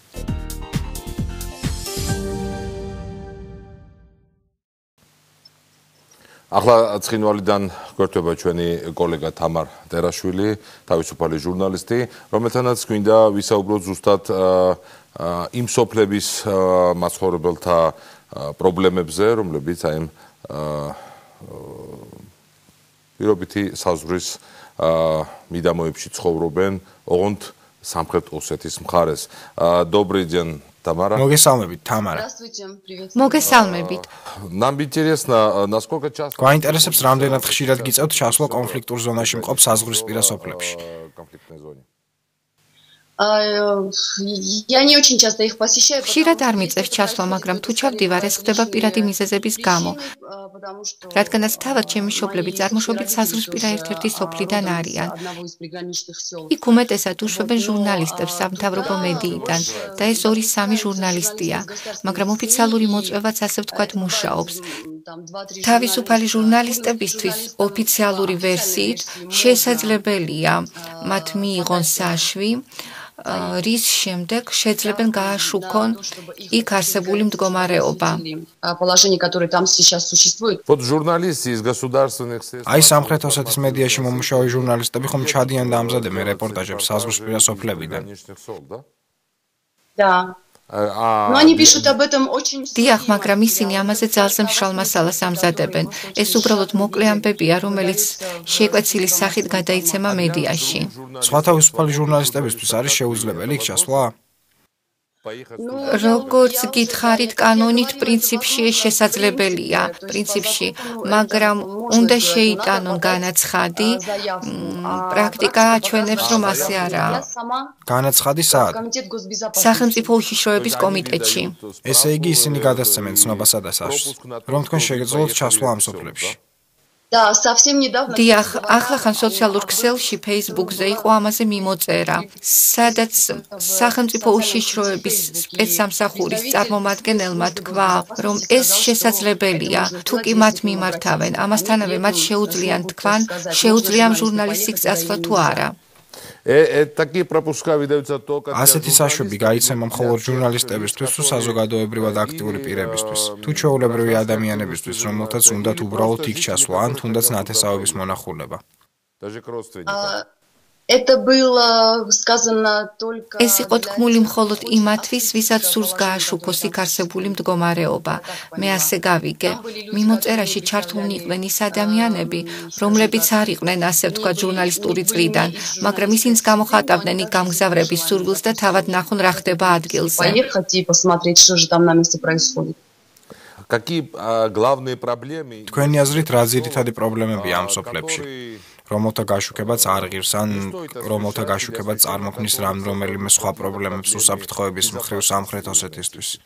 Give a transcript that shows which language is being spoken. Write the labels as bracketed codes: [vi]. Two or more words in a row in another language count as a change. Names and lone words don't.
[ka] ახლა ცხინვალიდან გვერდება ჩვენი კოლეგა თამარ ტერაშვილი, თავისუფალი ჟურნალისტი, რომელთანაც გვინდა ვისაუბროთ ზუსტად იმ სოფლების მაცხოვრებელთა პრობლემებზე, რომლებიც აი ამ პირობითი საზღვრის მიდამოებში ცხოვრობენ, ოღონდ სამხრეთ ოსეთის მხარეს. [ru] Добрый день, Тамара. [ka] Могესალმებით, Тамара. მოგესალმებით. [ru] Нам интересно, насколько часто [ka] გვაინტერესებს რამდენად ხშირად გიწევთ ჩასვლა კონფლიქტურ ზონაში მყოფ საზღვრისპირა სოფლებში. [ru] конфликтной зоне. Я не очень часто их посещаю. [ka] ხშირად არ მიწევს ჩასვლა, მაგრამ თუ ჩავდივარ, ეს ხდება პირადი მიზეზების გამო. რადგანაც თავად ჩემი მშობლები წარმოშობით საზღვრისპირა ერთ-ერთი სოფლიდან არიან. იქ უმეტესად უშვებენ ჟურნალისტებს სამთავრობო მედიიდან და ეს 2-3 ჟურნალისტია, მაგრამ ოფიციალური მოწვევაც ასე ვთქვათ მუშაობს. თავისუფალი ჟურნალისტებისთვის ოფიციალური ვერსიით შესაძლებელია მათ მიიღონ საშვი, რის შემდეგ შეძლებენ გააშუქონ იქ არსებული მდგომარეობა. [ru] Вот журналисты из государственных средств. [ka] Აი სამხრეთ ოსეთის მედიაში მომუშავე ჟურნალისტები ხომ ჩადიან და ამზადებენ რეპორტაჟებს საზღვრისპირა სოფლებიდან. [ru] Да. Но они пишут об этом очень. [ka] დიახ, მაგრამ ისინი ამაზე ძალზე მშრალ მასალას ამზადებენ. ეს უბრალოდ მოკლე ამბებია, რომელიც შეკვეცილი სახით გადაიცემა მედიაში. სხვა თავისუფალი ჟურნალისტებისთვის არის შეუძლებელი იქ ჩასვლა? როგორც გითხარით, კანონით პრინციპში შესაძლებელია, პრინციპში, მაგრამ უნდა შეიტანონ განაცხადი. პრაქტიკა აჩვენებს, რომ ასე არაა. განაცხადი სად? სახელმწიფო უშიშროების კომიტეტში. ესე იგი ისინი გადასცემენ ცნობასა და საშს, რომ თქვენ შეგეძლოთ ჩასვლა ამ სოფლებში. [ru] Да, совсем недавно. [ka] დიახ, ახლახან სოციალურ ქსელში Facebook-ზე იყო ამაზე მიმოწერა, სადაც სახელმწიფო უშიშროების სპეცსამსახურის წარმომადგენელმა თქვა, რომ ეს შესაძლებელია, თუ კი მათ მიმართავენ, ამასთანავე მათ შეუძლიათ თქვან, შეუძლია ამ ჟურნალისტს იქ წასვლა თუ არა. [ru] Такие пропуска выдаются только [ka] ასეთი საშვები გაიცემა მხოლოდ ჟურნალისტებისთვის თუ საზოგადოებრივად აქტიური პირებისთვის, თუ ჩვეულებრივი ადამიანებისთვის, რომელთაც უნდათ უბრალოდ იქ ჩასვლა, ან თუნდაც ნათესავების მონახულება. [ru] Даже к родственникам. Это было сказано только. [ka] ეს იყო თქმული მხოლოდ იმათთვის, ვისაც სურს გააშუქოს იქ არსებული მდგომარეობა. მე ასე გავიგე. მიმოწერაში ჩართულნი იყვნენ ის ადამიანები, რომლებიც არ იყვნენ ასე ვთქვათ ჟურნალისტური წრიდან, მაგრამ ისინიც გამოხატავდნენ იქ გამგზავრების სურვილს და თავად ნახონ რა ხდება ადგილზე. [ru] Поехать и посмотреть, что же там на месте происходит. Какие главные проблемы? [ka] თქვენი აზრით რა ძირითადი პრობლემებია ამ სოფლებში? რომელთა გაშუქებაც არ ღირს ან რომელთა გაშუქებაც წარმოქმნის რომელიმე სხვა პრობლემებს უსაფრთხოების მხრივ სამხრეთ ოსეთისთვის.